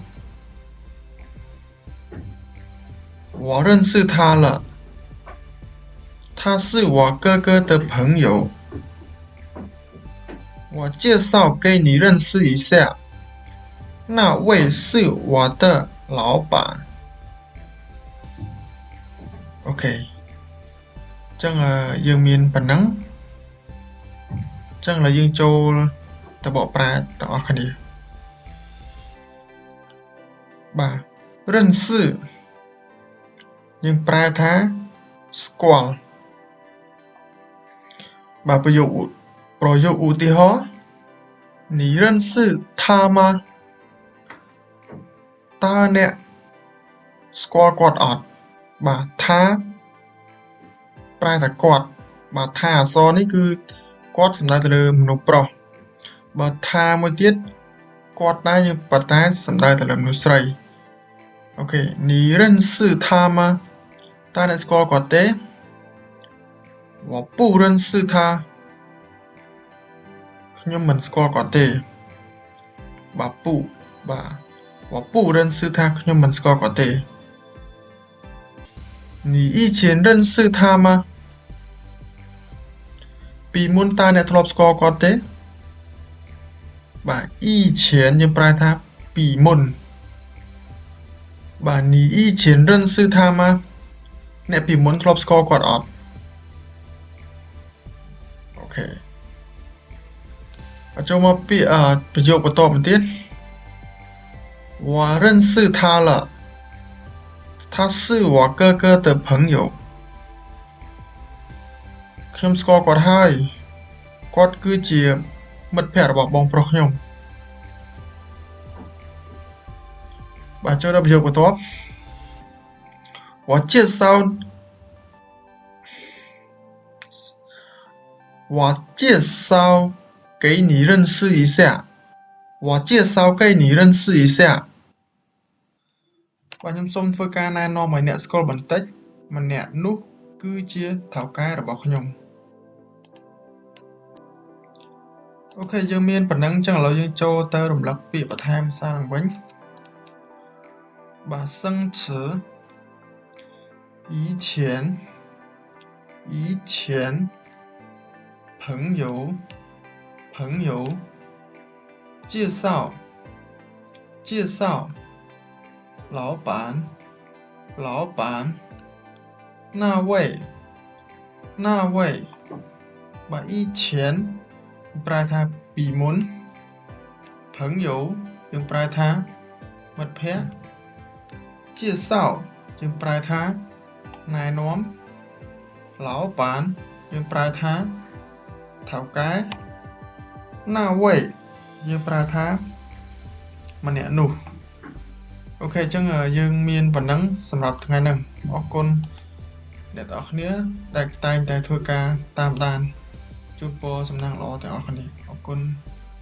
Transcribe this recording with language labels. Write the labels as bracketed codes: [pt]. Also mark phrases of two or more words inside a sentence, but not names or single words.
[zh] 我认识他了，他是我哥哥的朋友。我介绍给你认识一下，那位是我的老板。 [km] OK ចឹងយើងមានប៉ុណ្ណឹងចឹងឥឡូវយើងចូលទៅបកប្រែទាំងអស់គ្នាបាទ认识យើងប្រែថាស្គាល់ បាទប្រយោគឧទាហរណ៍ [zh] 你认识他吗 [km] តើអ្នកស្គាល់ គាត់អត់បាទថាប្រែថាគាត់បាទថាអក្សរនេះគឺគាត់សំដៅទៅលើមនុស្សប្រុសបើថាមួយទៀតគាត់ដែរយើងប៉ុន្តែសំដៅទៅលើមនុស្សស្រីអូខេ [zh] 你认识他吗 [km] តើអ្នកស្គាល់គាត់ទេ [zh] 我不认识他 [km] ខ្ញុំមិនស្គាល់គាត់ទេបាទពុបាទ [zh] 我不认识他 [km] ខ្ញុំមិនស្គាល់គាត់ទេ [zh] 你以前认识他吗 [km] ពីមុនតើអ្នកធ្លាប់ស្គាល់គាត់ទេបាទ以前យើងប្រែថាពីមុន បាទ [zh] 你以前认识他吗 [km] អ្នកពីមុនធ្លាប់ស្គាល់គាត់អត់អូខេចូលមកពាក្យប្រយោគបន្តមកទៀត [zh] 我认识他了他是我哥哥的朋友 [km] ខ្ញុំស្គាល់គាត់ហើយគាត់គឺជាមិត្តភក្តិរបស់បងប្រុសខ្ញុំបាទចូលដល់ប្រយោគបន្ទាប់ [zh] 我介绍给你认识一下我介绍给你认识一下 [km] បាទខ្ញុំសូមធ្វើការណែនាំឲ្យអ្នកស្គាល់បន្តិចម្នាក់នោះគឺជាថៅកែរបស់ខ្ញុំអូខេយើងមានប៉ុណ្ណឹងចឹងឥឡូវយើងចូលទៅរំលឹកពាក្យបន្ថែមសារឡើងវិញបាទ [zh] 生词以前朋友介绍老板那位បាទ以前 [km] ប្រែថាពី មុន朋友យើងប្រែថាមិត្តភក្តិ介绍យើងប្រែថាណែនាំ老板យើងប្រែថាថៅកែ那位យើងប្រែថាម្នាក់នោះអូខេអញ្ចឹងយើងមានប៉ុណ្ណឹងសម្រាប់ថ្ងៃនេះអរគុណអ្នកទាំងអស់គ្នាដែលតែងតែធ្វើការតាមដានជូនពរសំណាងល្អទាំងអស់គ្នាអរគុណ